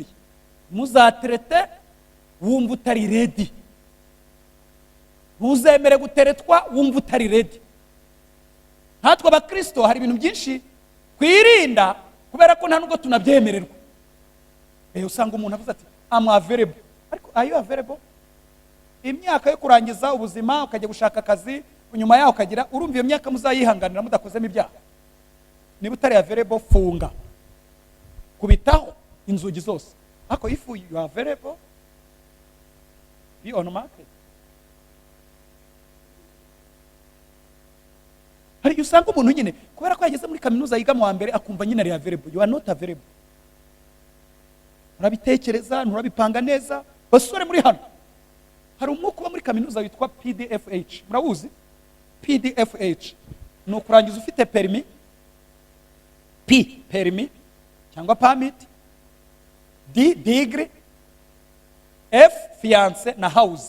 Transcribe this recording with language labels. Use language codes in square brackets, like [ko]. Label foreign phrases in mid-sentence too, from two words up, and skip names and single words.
[rw] Muzaterete wumva utari ready. Ntuzemere guteretwa wumva utari ready. Natwe abakristo hari ibintu byinshi kwirinda kubera ko nta nubwo tunabyemererwa. Usanga umuntu avuze ati [en] I'm available. Ariko are you available? [rw] Imyaka yo kurangiza ubuzima ukajya gushaka akazi nyuma yaho ukagira urumva iyo myaka muzayihanganira mudakozemo ibyaha. Niba utari available funga. Kubitaho inzugi zose. Ariko [en] if you are available be on market. [rw] Hari usanga umuntu nyine kubera ko yageze muri kaminuza yiga mu wa mbere akumva nyine ari available. [en] You are not available. [rw] Urabitekereza, nurabipanga neza. Basore muri hano hari umwuka uba muri kaminuza witwa PDFH. Murawuzi? PDFH ni ukurangiza ufite permis, P permis cyangwa permit, D degree, F fiance na house.